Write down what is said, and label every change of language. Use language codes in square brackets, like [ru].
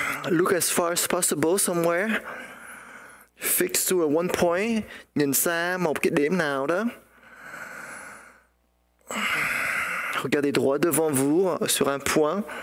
[en] Look as far as possible somewhere. Fix to a one point. [vi] Nhìn xa một cái điểm nào đó. [fr] Regardez droit devant vous, sur un point.